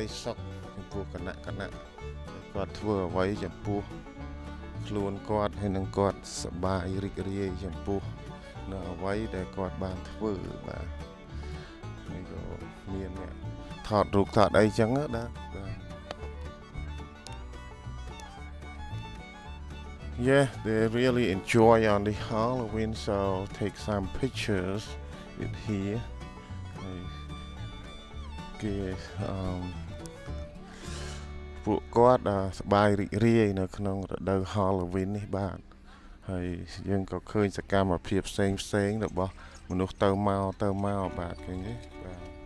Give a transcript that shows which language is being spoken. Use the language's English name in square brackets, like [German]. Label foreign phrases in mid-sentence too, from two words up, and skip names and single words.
[Khmer] សុខចំពោះគណៈគាត់ធ្វើអ្វីចំពោះខ្លួនគាត់ហើយនឹងគាត់សប្បាយរីករាយចំពោះនៅអ្វីដែលគាត់បានធ្វើបាទហើយក៏មានអ្នកថតរូបថតអីចឹងណាបាទ [English] Yeah, they really enjoy on the Halloween, so take some pictures with here. [Khmer] Okay, ពួកគាត់សប្បាយរីករាយនៅក្នុងរដូវ Halloween នេះបាទហើយយើងក៏ឃើញសកម្មភាពផ្សេងរបស់មនុស្សទៅមកបាទឃើញទេបាទ